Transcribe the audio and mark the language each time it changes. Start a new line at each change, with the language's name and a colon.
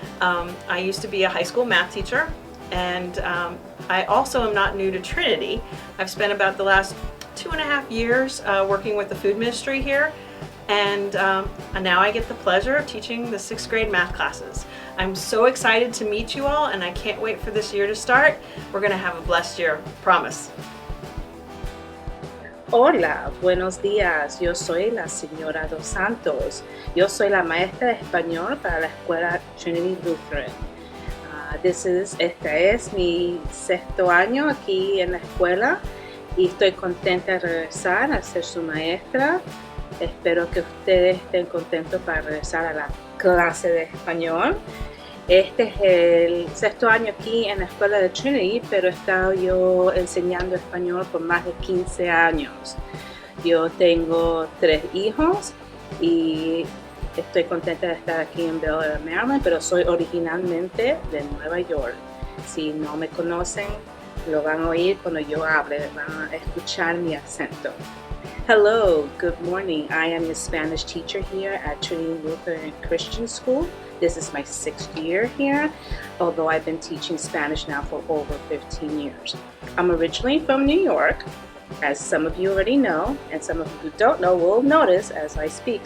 English: I used to be a high school math teacher, and I also am not new to Trinity. I've spent about the last 2.5 years working with the food ministry here, and now I get the pleasure of teaching the 6th grade math classes. I'm so excited to meet you all, and I can't wait for this year to start. We're going to have a blessed year, promise.
Spanish: Hola, buenos días. Yo soy la señora Dos Santos. Yo soy la maestra de español para la escuela Trinity Lutheran. Este es mi 6º año aquí en la escuela y estoy contenta de regresar a ser su maestra. Espero que ustedes estén contentos para regresar a la clase de español. Este es el 6º año aquí en la escuela de Trinity, pero he estado yo enseñando español por más de 15 años. Yo tengo 3 hijos y estoy contenta de estar aquí en Bel Air, Maryland, pero soy originalmente de Nueva York. Si no me conocen, lo van a oír cuando yo hable, van a escuchar mi acento.
English: Hello, good morning. I am your Spanish teacher here at Trinity Lutheran Christian School. This is my 6th year here, although I've been teaching Spanish now for over 15 years. I'm originally from New York, as some of you already know, and some of you who don't know will notice as I speak.